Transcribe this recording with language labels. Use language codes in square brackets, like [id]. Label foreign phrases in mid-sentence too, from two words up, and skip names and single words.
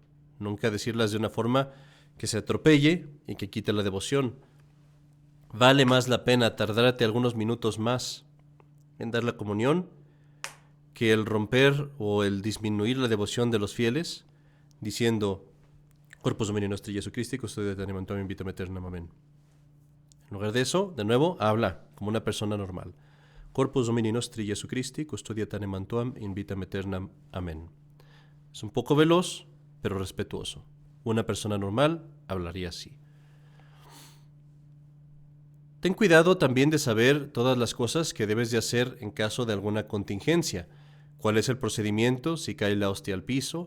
[es] Nunca decirlas de una forma que se atropelle y que quite la devoción. Vale más la pena tardarte algunos minutos más en dar la comunión que el romper o el disminuir la devoción de los fieles, diciendo, [la] Corpus Domini nostri Jesu Christi, custodia et animam tuam in vitam aeternam. Amén. [es] En lugar de eso, de nuevo, habla como una persona normal. [la] Corpus Domini nostri Jesu Christi, custodia et animam tuam in vitam aeternam. Amén. [es] Es un poco veloz, pero respetuoso. Una persona normal hablaría así. Ten cuidado también de saber todas las cosas que debes de hacer en caso de alguna contingencia. ¿Cuál es el procedimiento si cae la hostia al piso?